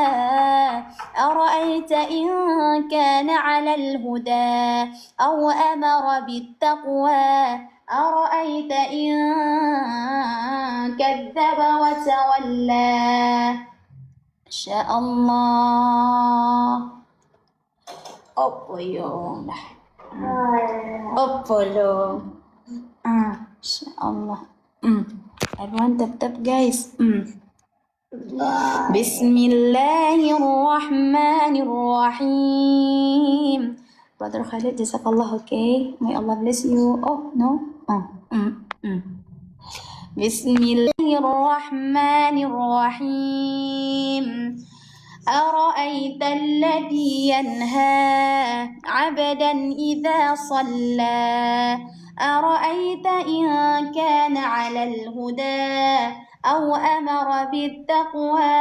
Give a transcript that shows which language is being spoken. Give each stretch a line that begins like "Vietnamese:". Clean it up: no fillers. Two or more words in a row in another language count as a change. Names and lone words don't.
Arabic: أرأيت إن كان على الهدى أو أمر بالتقوى. أرأيت إن كذب وتولى. شاء الله. Opo yung Opo lo. Insyaallah.
English: Everyone tap guys.
Arabic: Bismillahirrahmanirrahim.
English: Brother Khalid, jazakallah, okay? May Allah bless you. Oh, no?
Arabic: Bismillahirrahmanirrahim. أرأيت الذي ينهى عبدا إذا صلى. أرأيت إن كان على الهدى أو أمر بالتقوى.